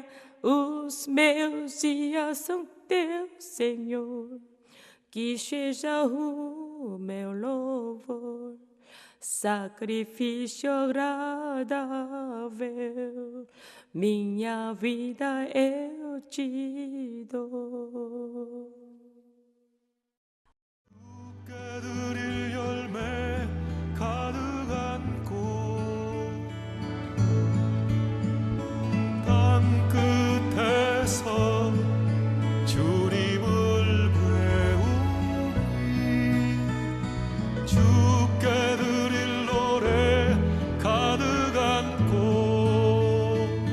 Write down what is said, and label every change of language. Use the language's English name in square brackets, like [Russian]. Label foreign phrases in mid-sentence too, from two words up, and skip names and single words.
[Portuguese] Os meus dias são teus, Senhor. Que seja o meu louvor, sacrifício agradável. Minha vida eu te dou. [Korean] 드릴 열매 가득한 꽃 땅 끝에서 주님을 배우리 주께 드릴 노래 가득한 꽃